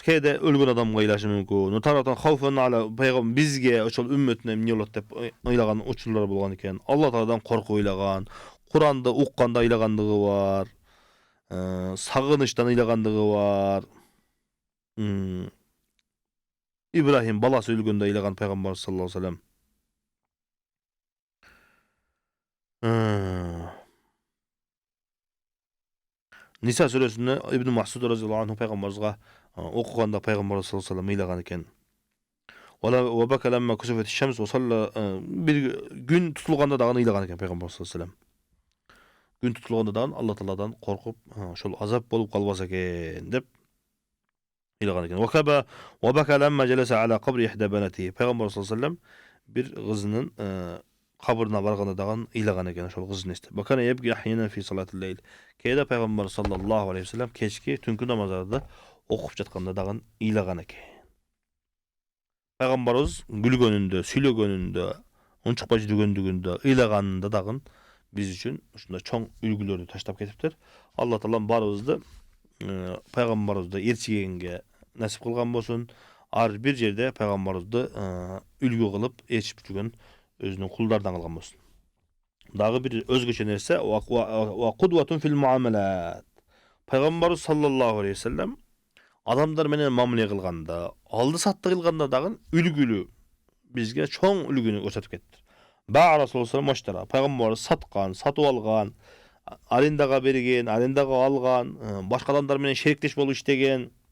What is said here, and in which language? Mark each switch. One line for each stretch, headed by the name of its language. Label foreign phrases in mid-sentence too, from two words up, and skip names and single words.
Kyrgyz: Кээде өлгөн адамга ыйлашы мүмкүн.
Arabic: تارة خوفا على
Kyrgyz: пайгамбар бизге, ошол үммөтүнө эмне болот деп ыйлаган учурлар болгон экен. Алла Тааладан коркуп ыйлаган, Куранды укканда ыйлагандыгы бар, сагынычтан ыйлагандыгы бар. Ибрахим баласы өлгөндө ыйлаган пайгамбарыбыз
Arabic: صلى الله عليه وسلم.
Kyrgyz: Ниса сүрөсүндө Ибн Масуд
Arabic: رضي الله عنه
Kyrgyz: пайгамбарыбызга окуганда пайгамбарыбыз
Arabic: صلى الله عليه وسلم
Kyrgyz: ыйлаган экен.
Arabic: وبكى لما كسفت الشمس وصلى,
Kyrgyz: бир күн тутулганда дагы ыйлаган экен пайгамбарыбыз саллаллаху алейхи ва саллям. Күн тутулганда дагы Алла Тааладан коркуп, ошол азап болуп калбаса экен деп ыйлаган экен.
Arabic: وبكى لما جلس على قبر إحدى بناته.
Kyrgyz: Пайгамбарыбыз
Arabic: صلى الله عليه وسلم
Kyrgyz: бир кызынын кабырына барганда дагы ыйлаган экен, ошол кызын эстеп.
Arabic: وكان يبكي أحيانا في صلاة الليل.
Kyrgyz: Кээде пайгамбар
Arabic: صلى الله عليه وسلم
Kyrgyz: кечки түнкү намаздарды окуп жатканда дагы ыйлаган экен. Пайгамбарыбыз күлгөнүндө, сүйлөгөнүндө, унчукпай жүргөндүгүндө, ыйлаганында дагы биз үчүн ушундай чоң үлгүлөрдү таштап кетиптир. Алла Таала баарыбызды пайгамбарыбызды ээрчигенге насип кылган болсун. Ар бир жерде пайгамбарыбызды үлгү кылып ээрчип жүргөн өзүнүн кулдардан кылган болсун. Дагы бир өзгөчө нерсе
Arabic: وقدوة في المعاملات.
Kyrgyz: Пайгамбарыбыз
Arabic: صلى الله عليه وسلم
Kyrgyz: адамдар менен мамиле кылганда, алды сатты кылганда дагы үлгүлүү бизге чоң үлгүнү көрсөтүп кетти.
Arabic: باع رسول الله واشترى,
Kyrgyz: пайгамбарыбыз саткан, сатып алган, арендага берген, арендага алган, башка адамдар менен шериктеш болуп иштеген.